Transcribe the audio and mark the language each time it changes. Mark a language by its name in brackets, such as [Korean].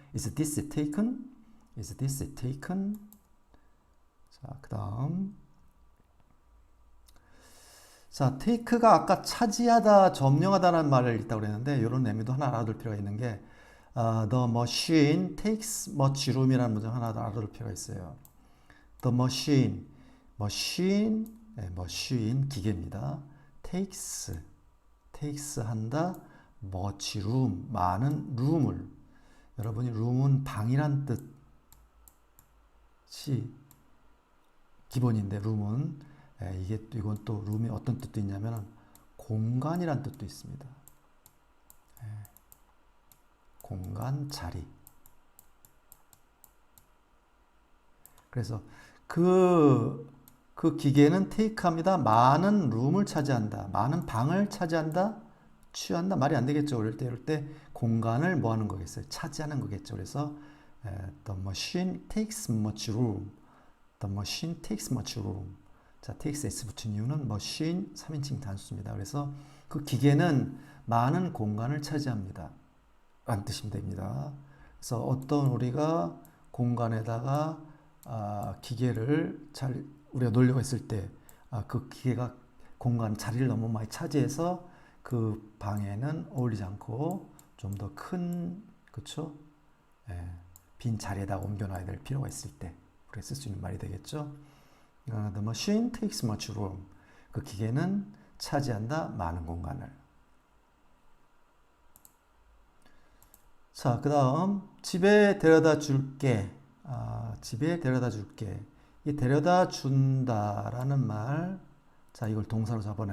[English] Is this taken? Is this taken? [Korean] 자, 그 다음. 자, take가 아까 차지하다, 점령하다라는 말을 있다고 그랬는데 이런 의미도 하나 알아둘 필요가 있는 게 [English] The machine takes much room [Korean] 이라는 문장 하나 더 알아둘 필요가 있어요. The machine, machine 기계입니다. takes 한다, [English] much room, [Korean] 많은 room을. 여러분이 room은 방이란 뜻이 기본인데 room은 이건 또 룸이 어떤 뜻도 있냐면 공간이란 뜻도 있습니다. 공간, 자리. 그래서 그 기계는 테이크합니다. 많은 룸을 차지한다. 많은 방을 차지한다. 취한다. 말이 안 되겠죠. 이럴 때 공간을 뭐 하는 거겠어요? 차지하는 거겠죠. 그래서 [English] the machine takes much room. The machine takes much room. [Korean] 자, takes s 붙인 이유는 machine 3인칭 단수입니다. 그래서 그 기계는 많은 공간을 차지합니다. 라는 뜻이 됩니다. 그래서 어떤 우리가 공간에다가 기계를 잘 우리가 놀려고 했을 때 그 기계가 공간 자리를 너무 많이 차지해서 그 방에는 어울리지 않고 좀 더 큰, 그쵸? 빈 자리에다가 옮겨놔야 될 필요가 있을 때 그렇게 쓸 수 있는 말이 되겠죠. [English] The machine takes much room. [Korean] 그 기계는 차지한다 많은 공간을. 자, 그 다음 집에 데려다 줄게. 집에 데려다 줄게. 이 데려다 준다라는 말, 자, 이걸 동사로 잡아내.